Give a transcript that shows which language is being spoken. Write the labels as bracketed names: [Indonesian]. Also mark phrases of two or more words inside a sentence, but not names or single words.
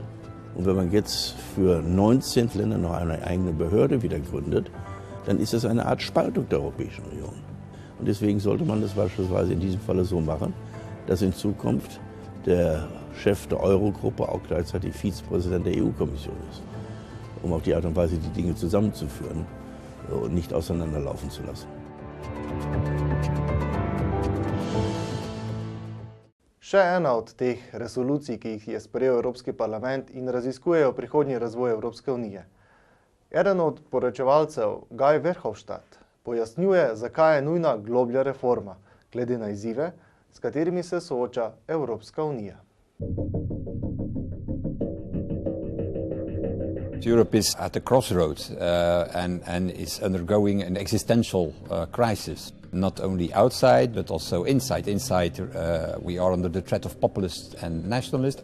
[German] Und wenn man jetzt für 19 Länder noch eine eigene Behörde wieder gründet, dann ist das eine Art Spaltung der Europäischen Union. Und deswegen sollte man das beispielsweise in diesem Falle so machen, dass in Zukunft der Chef der Euro-Gruppe auch gleichzeitig Vizepräsident der EU-Kommission ist, um auf die Art und Weise die Dinge zusammenzuführen und nicht auseinanderlaufen zu lassen. [Slovenian] Še ena od teh resolucij, ki jih je sprejel Evropski parlament in raziskujejo prihodnji razvoj Evropske unije. Eden od poročevalcev, Guy Verhofstadt, pojasnjuje, zakaj je nujna globlja reforma, glede na izzive, s katerimi se sooča Evropska unija. [English] Europe is at a crossroads and is undergoing an existential crisis, not only outside but also inside. Inside we are under the threat of populists and nationalists.